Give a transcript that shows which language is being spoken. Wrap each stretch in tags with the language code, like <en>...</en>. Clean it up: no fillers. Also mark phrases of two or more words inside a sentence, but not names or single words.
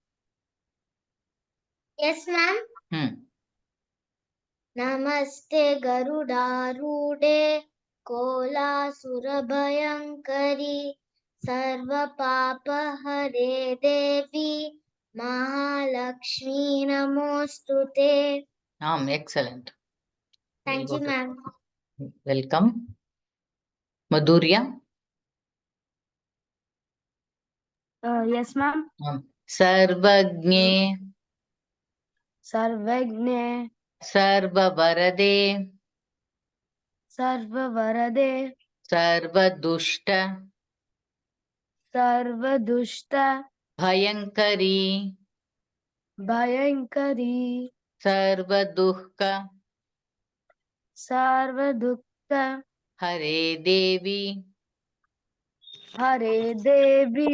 <en>Yes, ma'am.</en> <sa>नमस्ते गरुडारूढे कोलासुर भयंकरि सर्व पाप हरे देवि महालक्ष्मि नमोस्तुते.</sa> <en>Excellent. Thank you, ma'am. Welcome. Madhurya. Yes, ma'am.</en> <sa>Sarvagne. Sarvagne. Sarvavarade. Sarvavarade. Sarvadushta. सर्वदुष्ट भयंकरी भयंकरी सर्वदुःख सर्वदुःख हरे देवी हरे देवी</sa>